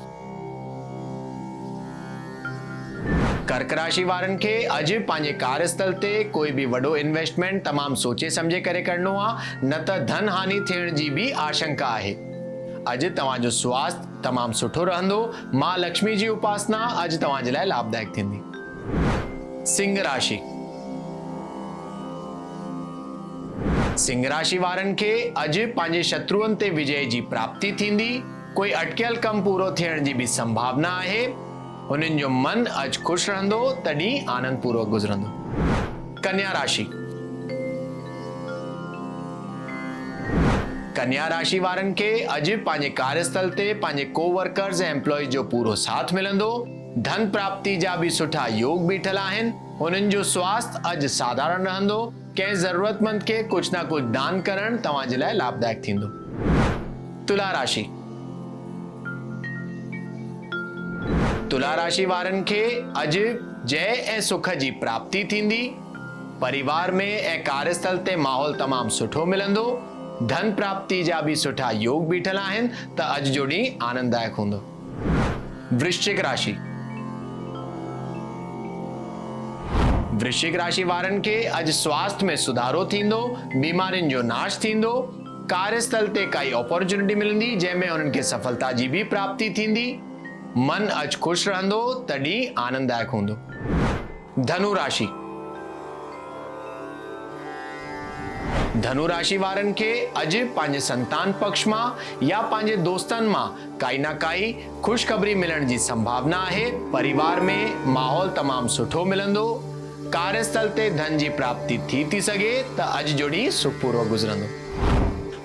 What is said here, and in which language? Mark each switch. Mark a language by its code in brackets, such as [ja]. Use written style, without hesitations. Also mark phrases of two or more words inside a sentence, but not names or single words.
[sd] कर्क राशि वारनि खे अॼु पंहिंजे कार्यस्थल ते कोई भी वॾो इन्वेस्टमेंट तमामु सोचे समझे करे करणो आहे, न त धन हानि थियण जी भी आशंका आहे। अॼु तव्हां जो स्वास्थ्य तमामु सुठो रहंदो। मां लक्ष्मी जी उपासना अॼु तव्हां जे लाइ लाभदायक थींदी। सिंह राशि। सिंह राशि वारनि खे अॼु पंहिंजे शत्रुअनि ते विजय जी प्राप्ति थींदी। कोई अटकियल कम पूरो थियण जी भी संभावना आहे। हुननि जो मन अॼु खुश रहंदो, तॾहिं आनंद पूर्वक गुज़रंदो। कन्या राशि। कन्या राशि वारनि खे अॼु पंहिंजे कार्यस्थल ते पंहिंजे कोवर्कर्स ऐं एम्प्लॉइज जो पूरो साथ मिलंदो। धन प्राप्ति जा भी सुठा योग बीठल आहिनि। हुननि जो स्वास्थ्य अॼु साधारण रहंदो। कंहिं ज़रूरतमंद खे कुछ ना कुछ दान करण तव्हां जे लाइ लाभदायक थींदो। तुला राशि। तुला राशि वारनि खे अॼु जय ऐं सुख जी प्राप्ति थींदी। परिवार में ऐं कार्यस्थल ते माहौल तमामु सुठो मिलंदो। धन प्राप्ति जा भी सुठा योग बीठल आहिनि, त अॼु जो ॾींहुं आनंददायक हूंदो। वृश्चिक राशि। वृश्चिक राशि वारनि खे अॼु स्वास्थ्य में सुधारो थींदो। बीमारियुनि जो नाश थींदो। कार्यस्थल ते काई अपॉर्चुनिटी मिलंदी जंहिंमें हुननि खे सफलता जी भी प्राप्ति थींदी। मन अॼु खुश रहंदो, तॾहिं आनंददायक हूंदो। धनु राशि। धनु राशि वारनि खे अॼु पंहिंजे संतान पक्ष मां या पंहिंजे दोस्तनि मां काई ना काई खुशखबरी मिलण जी संभावना आहे। परिवार में माहौल तमामु सुठो मिलंदो। कार्यस्थल ते धन जी प्राप्ति थी सघे, त अॼु जो ॾींहुं सुखपूर्वक गुज़रंदो।